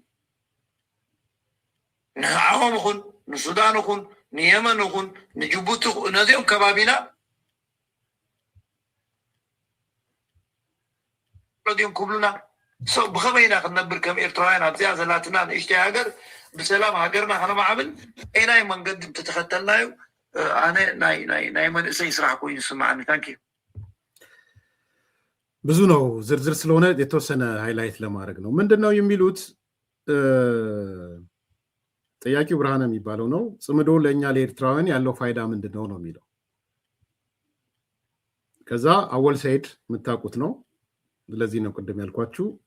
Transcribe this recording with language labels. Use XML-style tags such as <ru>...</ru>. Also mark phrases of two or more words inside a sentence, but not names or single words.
<ti>ንዓኦም ይኹን ንሱዳን ይኹን ንየመን ይኹን ንጅቡቲ ነዚኦም ከባቢና ረዲዮም ክብሉና ብኸመይ ኢና ክንነብር ከም ኤርትራውያን ኣብዚኣ ዘላትና ንእሽተይ ሃገር ብሰላም ሃገርና ከነማዕብል ኤናይ መንገዲ እንተተኸተልናዮ ኣነ ናይ መንእሰይ ስራሕ ኮይኑ ይስማዓኒ። ታንኪ</ti> <am>ብዙ ነው ዝርዝር ስለሆነ የተወሰነ ሃይላይት ለማድረግ ነው። ምንድነው የሚሉት? ጥያቄው ብርሃነ የሚባለው ነው። ጽምዶ ለእኛ ለኤርትራውያን ያለው ፋይዳ ምንድነው ነው የሚለው። ከዛ አወል ሰይድ የምታውቁት ነው። ስለዚህ ነው ቅድም ያልኳችሁ</am>